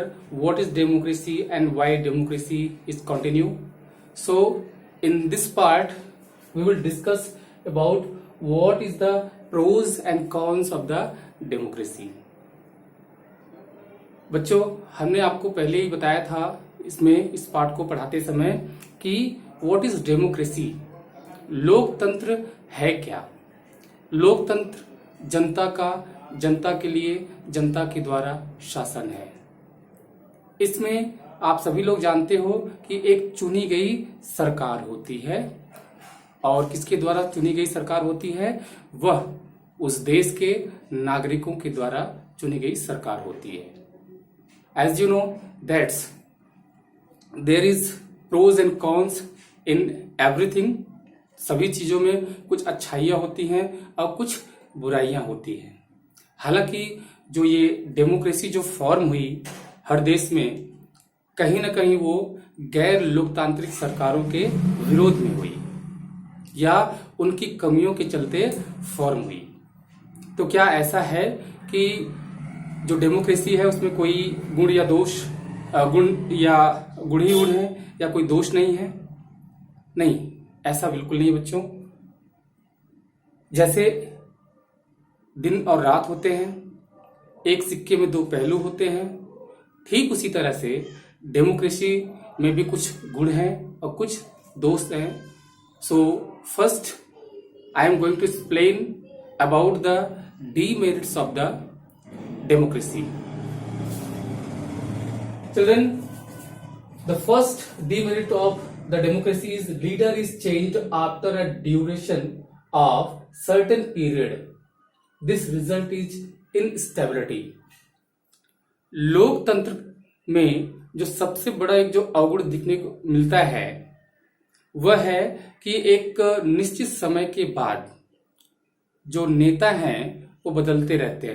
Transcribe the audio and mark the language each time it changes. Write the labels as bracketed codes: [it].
[en] What is democracy and why democracy is continue? So, in this part, we will discuss about what is the pros and cons of the democracy. [hi] बच्चों, हमने आपको पहले ही बताया था इसमें इस पाठ को पढ़ाते समय कि [en] what is democracy, [hi] लोकतंत्र है क्या। लोकतंत्र जनता का, जनता के लिए, जनता के द्वारा शासन है। इसमें आप सभी लोग जानते हो कि एक चुनी गई सरकार होती है, और किसके द्वारा चुनी गई सरकार होती है? वह उस देश के नागरिकों के द्वारा चुनी गई सरकार होती है। [en] As you know that there is pros and cons in everything. [hi] सभी चीजों में कुछ अच्छाइयां होती हैं और कुछ बुराइयां होती हैं। हालांकि जो ये डेमोक्रेसी जो फॉर्म हुई हर देश में, कहीं ना कहीं वो गैर लोकतांत्रिक सरकारों के विरोध में हुई या उनकी कमियों के चलते फॉर्म हुई। तो क्या ऐसा है कि जो डेमोक्रेसी है उसमें कोई गुण या दोष, गुण या गुण ही गुण है या कोई दोष नहीं है? नहीं, ऐसा बिल्कुल नहीं बच्चों। जैसे दिन और रात होते हैं, एक सिक्के में दो पहलू होते हैं, ठीक उसी तरह से डेमोक्रेसी में भी कुछ गुण हैं और कुछ दोष हैं। [en] So first I am going to explain about the demerits of the democracy. Children, the first demerit of the democracy is leader is changed after a duration of certain period. This result is instability. [hi] लोकतंत्र में जो सबसे बड़ा एक जो अवगुण दिखने को मिलता है वह है कि एक निश्चित समय के बाद जो नेता हैं वो बदलते रहते हैं।